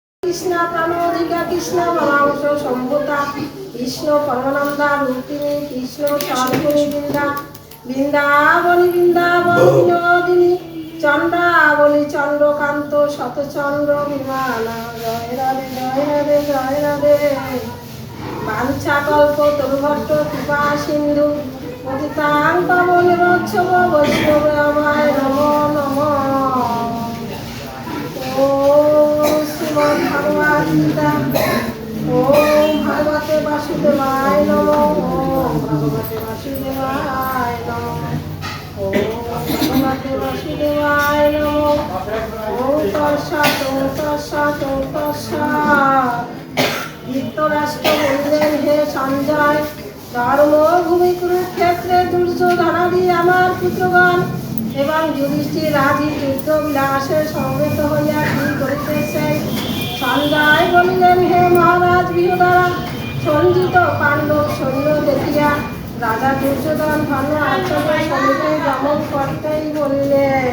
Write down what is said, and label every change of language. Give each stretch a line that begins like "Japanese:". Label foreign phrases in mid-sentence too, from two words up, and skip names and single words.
Sanskrit: কৃষ্ণ প্রাণোধিকা কৃষ্ণ পরাংশ সম্ভূতা কৃষ্ণ পরমানন্দা রূপিণী কৃষ্ণ সর্বণী বৃন্দাবনী বিনোদিনী চন্দ্রাবলী চন্দ্রকান্ত শতচন্দ্র বিমানা জয় রাধে জয় রাধে জয় রাধে। বাঞ্ছাকল্প তরুভট্ট কৃপা সিন্ধু পতিতাং পাবনেরোচ্ছব বৈষ্ণবায় নমো নমঃ। ওম শ্রীমদ্ ভগবদ্ গীতা। ওম ভগবতে বাসুদেবায় নমঃ। ওম ভগবতে বাসুদেবায় নমঃ। ওম ভগবতে বাসুদেবায় নমঃ। ওম তৎসৎ ওম তৎসৎ ওম তৎসৎ।
Bangla: ধৃতরাষ্ট্র বললেন, হে সঞ্জয়, ধর্মভূমি কুরুক্ষেত্রে দুর্যোধনাদি আমার পুত্রগণ এবং যুধিষ্ঠির রাজি যুদ্ধ বিলাসে সমবেত হইয়া কি করিতেছে? সঞ্জয় বলিলেন, হে মহারাজ, বিহদ্বারা সঞ্জিত পাণ্ডব সৈন্য দেখিয়া রাজা দুর্যোধন ধর্ম আচার্যের সঙ্গে গমন করতেই বললেন।